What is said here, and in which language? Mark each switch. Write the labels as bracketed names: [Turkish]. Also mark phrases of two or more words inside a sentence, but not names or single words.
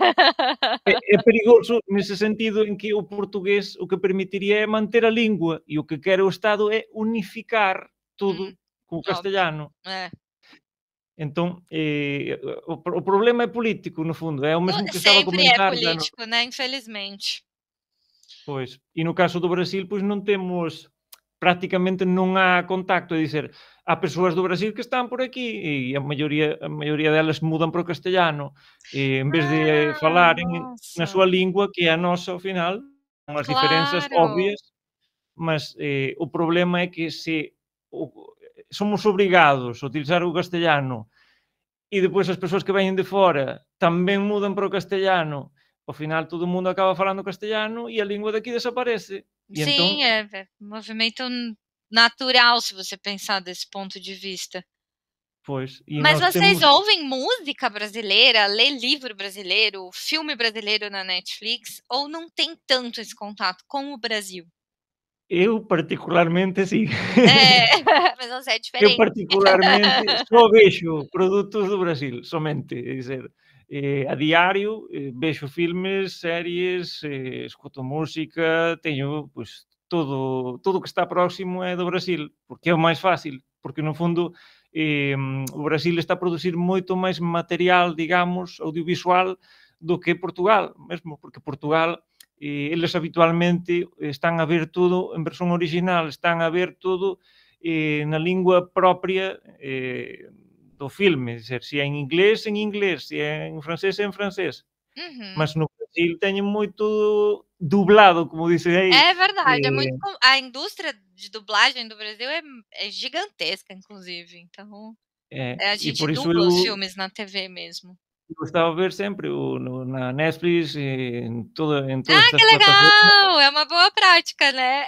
[Portuguese] É perigoso nesse sentido em que o português o que permitiria é manter a língua e o que quer o Estado é unificar tudo com o Óbvio. castelhano. Então, o problema é político, no fundo, é o mesmo que estava a Sempre é comentar da no político, né, infelizmente. [Galician] pois, e no caso do Brasil, pois non temos, prácticamente non há contacto, é dicer, há persoas do Brasil que están por aquí e a maioría delas mudan para o castellano, en vez de Ah, falaren na [Portuguese] nossa. [Galician] súa lingua, que é a nosa ao final, con as diferenzas [Portuguese] Claro. [Galician] obvias, mas, o problema é que se o somos obrigados a utilizar o castellano e depois as persoas que veñen de fora tamén mudan para o castellano ao final todo mundo acaba falando castelhano e a língua daqui desaparece. E [Portuguese] Sim, então, é um movimento natural, se você pensar desse ponto de vista. [Galician] pois, e [Portuguese] Mas nós vocês temos. ouvem música brasileira, lê livro brasileiro, filme brasileiro na Netflix, ou não tem tanto esse contato com o Brasil? Eu particularmente sim. É, mas você é Eu diferente. [Galician] particularmente só vexo produtos do Brasil, somente, é dizer, a diario, vexo filmes, series, escuto música, teño, pois, todo o que está próximo é do Brasil, porque é o máis fácil, porque no fondo, o Brasil está a producir moito máis material, digamos, audiovisual do que Portugal, mesmo, porque Portugal, eles habitualmente están a ver todo en versión original, están a ver todo na lingua propia do filme, dizer, se é en inglés, se é en francés. Uhum. Mas no Brasil teñen moito dublado, como dicen aí. [Portuguese] É verdade, é muito a indústria de dublagem do Brasil é gigantesca, inclusive, então, a [Galician] E [Portuguese] gente [Galician] por iso [Portuguese] dubla [Galician] eu [Portuguese] os filmes na TV mesmo. [Galician] gostaba de ver sempre na Netflix, en todas [Portuguese] Ah, que [Galician] estas plataformas, [Portuguese] legal! É uma boa prática, né.